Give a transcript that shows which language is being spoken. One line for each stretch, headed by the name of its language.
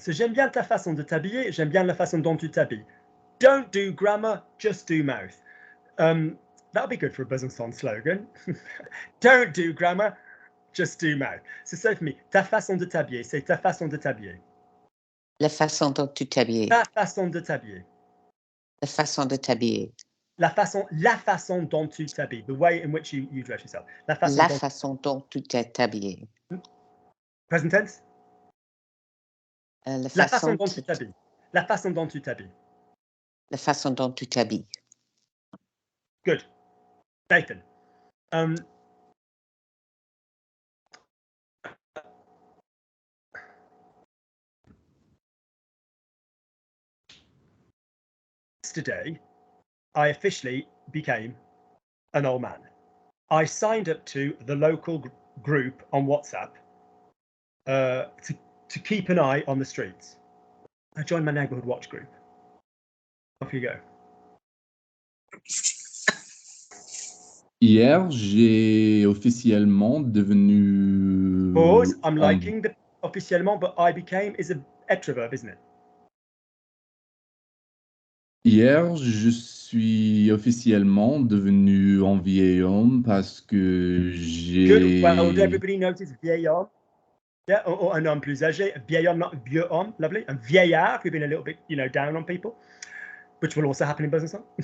French: So j'aime bien ta façon de t'habiller, j'aime bien la façon dont tu t'habilles.
English: Don't do grammar, just do mouth. That'll be good for a Besançon slogan. Don't do grammar, just do mouth. So say for me,
French: ta façon de t'habiller, c'est ta façon de t'habiller. La façon dont tu t'habilles. Ta façon de t'habiller. La façon de t'habiller. La façon dont tu t'habilles.
English: The way in which you dress yourself.
French: La façon dont tu t'habilles.
English: Present tense?
French: La façon dont tu t'habilles. La façon dont tu t'habilles. La façon dont tu t'habilles.
English: Good. Nathan. Yesterday, I officially became an old man. I signed up to the local group on WhatsApp to keep an eye on the streets. I joined my neighborhood watch group. Off you go.
French: Hier, j'ai officiellement devenu...
English: Pause. I'm liking the officiellement, but I became is a extra verb, isn't it?
French: Hier, je suis officiellement devenu un vieil homme parce que
English: Good. Well,
French: j'ai...
English: everybody notice
French: vieil homme.
English: Yeah, or
French: un homme plus âgé. Vieil homme, not vieux homme. Lovely.
English: And vieillard, we've been a little bit, down on people, which will also happen in business.